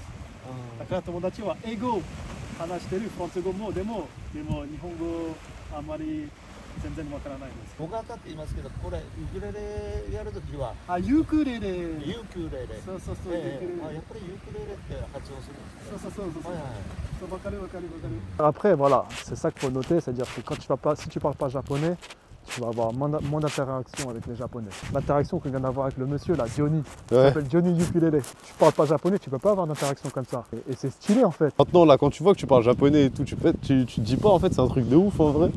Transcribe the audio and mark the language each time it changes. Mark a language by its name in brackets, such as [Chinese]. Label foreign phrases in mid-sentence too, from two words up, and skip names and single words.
[Japanese] だから友達は英語話してる、フランス語も、でも日本語あまり全然わからないです。僕はって言いますけど、これウクレレやるときはあ、ユークレレ。ユークレレ。そうそうそう。あ、やっぱりユークレレって発音するんですか。そうそうそうそう。はいはい。 [French] Après, voilà, c'est ça qu'il faut noter, c'est-à-dire que quand tu vas pas, si tu parles pas japonais, tu vas avoir moins d'interaction avec les japonais. L'interaction que vient d'avoir avec le monsieur là, Johnny, qui s'appelle Johnny Ukulele. Tu parles pas japonais, tu peux pas avoir d'interaction comme ça. Et c'est stylé en fait. Maintenant, là, quand tu vois que tu parles japonais et tout, tu te dis pas en fait, c'est un truc de ouf en vrai.